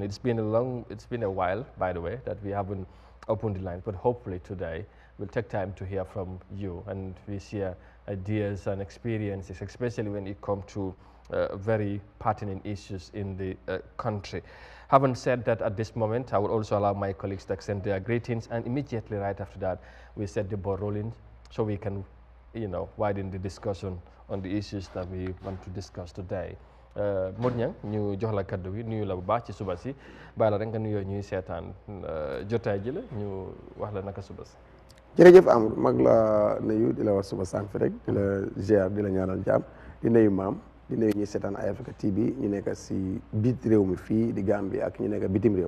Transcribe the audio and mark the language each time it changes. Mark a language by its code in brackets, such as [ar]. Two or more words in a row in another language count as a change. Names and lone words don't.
[en] It's been a while, by the way, that we haven't opened the line, but hopefully today we'll take time to hear from you and we share ideas and experiences, especially when it comes to very pertinent issues in the country. Having said that, at this moment, I will also allow my colleagues to extend their greetings, and immediately right after that, we set the ball rolling so we can, widen the discussion on the issues that we want to discuss today. [wo] Modou Niang ñu jox la kaddu gi nuyu la bu baax ci suba si bàyyi la rek nga nuyoo ñuy seetaan jotaay ji la ñu wax la naka suba si. jërëjëf Amadou mag la nuyu di la wax suba sànq fi rek di la ziar di la ñaanal jàmm di nuyu maam di nuyu ñuy seetaan Eyeafrica TV ñu nekk si biit réew mi fii di Gambia ak ñu nekk bitim réew.